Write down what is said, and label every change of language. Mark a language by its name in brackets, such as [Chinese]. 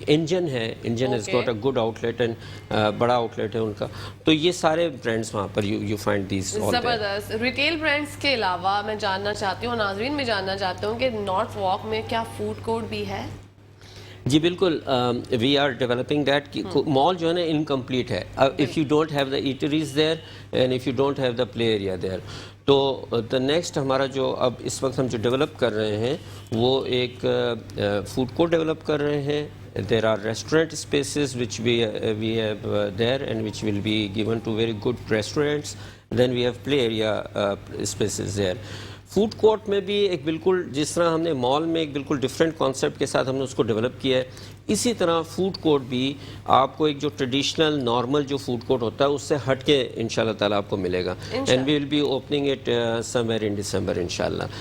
[English] Engine ہے, Engine has got a good outlet and [Urdu] بڑا outlet ہے ان کا. تو یہ سارے برانڈس وہاں پر [English] you find these all there. [Urdu] زبردست. ریٹیل برانڈس کے علاوہ میں جاننا چاہتی ہوں, ناظرین میں جاننا چاہتا ہوں کہ نارتھ واک میں کیا فوڈ کورٹ بھی ہے؟ جی بالکل, [English] We are developing that. [Urdu] مال جو ہے نا انکمپلیٹ ہے [English] If you don't have the eateries there and if you don't have the play area there. [Urdu] تو دا نیکسٹ ہمارا جو اب اس وقت ہم جو ڈیولپ کر رہے ہیں وہ ایک فوڈ کورٹ ڈیولپ کر رہے ہیں. [English] There are restaurant spaces which we have there and which will be given to very good restaurants. Then we have play area spaces there. [Urdu] Food court میں بھی ایک بالکل جس طرح ہم نے مال میں ایک بالکل ڈفرینٹ کانسیپٹ کے ساتھ ہم نے اس کو ڈیولپ کیا ہے, اسی طرح فوڈ کورٹ بھی آپ کو ایک جو ٹریڈیشنل نارمل جو فوڈ کورٹ ہوتا ہے اس سے ہٹ کے انشاءاللہ تعالیٰ آپ کو ملے گا. [English] And we will be opening it somewhere in December انشاءاللہ.